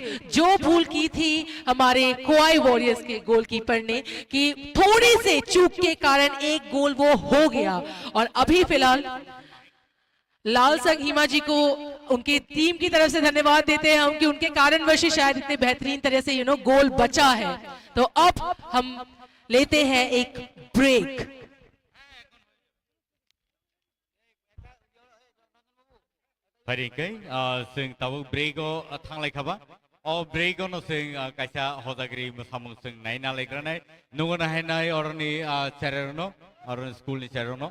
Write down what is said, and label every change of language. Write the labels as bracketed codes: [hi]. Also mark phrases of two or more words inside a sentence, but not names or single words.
[hi] जो भूल की थी हमारे खोवाई वॉरियर्स के गोलकीपर ने कि थोड़ी से चूक के कारण एक गोल वो हो गया, और अभी फिलहाल लाल संघ हिमा जी को उनकी टीम की तरफ से धन्यवाद देते हैं हम कि उनके कारणवश ही शायद इतने बेहतरीन तरह से गोल बचा है। तो अब हम लेते हैं एक ब्रेक। [trp] Faringkai, sing tabu brego thanglai khaba. O brego no sing kaisa hodagri musamung sing nai na lekranai. Nungo na hai nai orani charerono, orani school ni charerono.